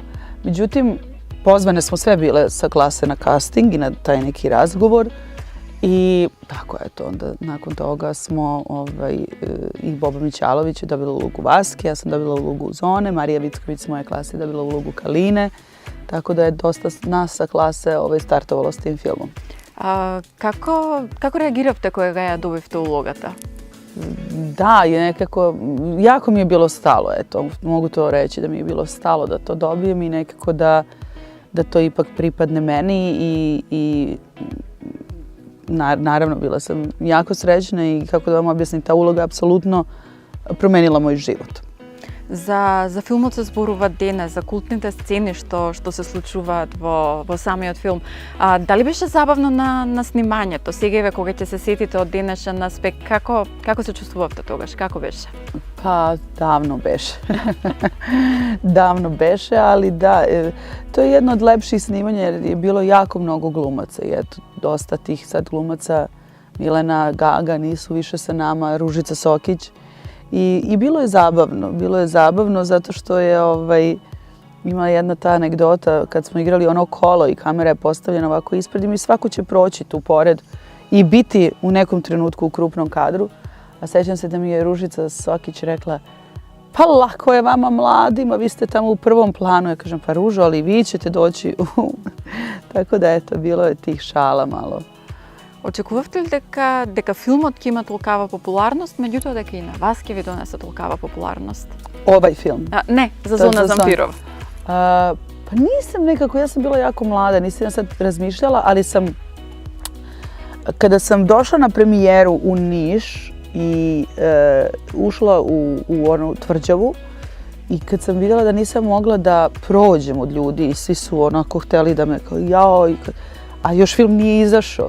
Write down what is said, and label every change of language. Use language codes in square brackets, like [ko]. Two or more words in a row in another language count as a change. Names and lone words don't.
[sr] Međutim, pozvane smo sve bile sa klase na casting i na taj neki razgovor i tako eto, onda nakon toga smo i Boba Mićalović je dobila ulogu Vaske, ja sam dobila ulogu Zone, Marija Vicković s moje klase je dobila ulogu Kaline, tako da je dosta nas sa klase startovalo s tim filmom. [mk] Како реагиравте kога ја добивте улогата? [sr] Da, je nekako, jako mi je bilo stalo, eto, mogu to reći da mi je bilo stalo da to dobijem i nekako da to ipak pripadne meni i naravno bila sam jako srećna i kako da vam objasnim, ta uloga apsolutno promenila moj život. [mk] За филмот се зборува денес, за култните сцени што се случуваат во самиот филм. Дали беше забавно на снимањето? Сегаве кога ќе се сетите од денешен аспект, како се чувствувавте тогаш? Како беше? [sr] Pa davno beše. Davno beše, ali da, to je jedno od lepših snimanja jer je bilo jako mnogo glumaca i eto, dosta tih sad glumaca, Milena, Gaga nisu više sa nama, Ružica Sokić. I bilo je zabavno zato što je ima jedna ta anegdota kad smo igrali ono kolo i kamera je postavljena ovako ispred i mi svako će proći tu pored i biti u nekom trenutku u krupnom kadru. A sećam se da mi je Ružica Sokić rekla, pa lako je vama mladima, vi ste tamo u prvom planu. Ja kažem, pa Ružo, ali vi ćete doći u... Tako da eto, bilo je tih šala malo. [mk] Очекувавте ли дека филмот ќе има толкава популарност, меѓутоа дека и на вас ќе ви донесе толкава популарност? [sr] Ovaj film? Ne, za Zona Zampirov. Pa nisam nekako, ja sam bila jako mlada, nisam ja sad razmišljala, ali kada sam došla na premijeru u Niš i ušla u onu tvrđavu i kad sam vidjela da nisam mogla da prođem od ljudi i svi su onako hteli da me kao jao, a još film nije izašao.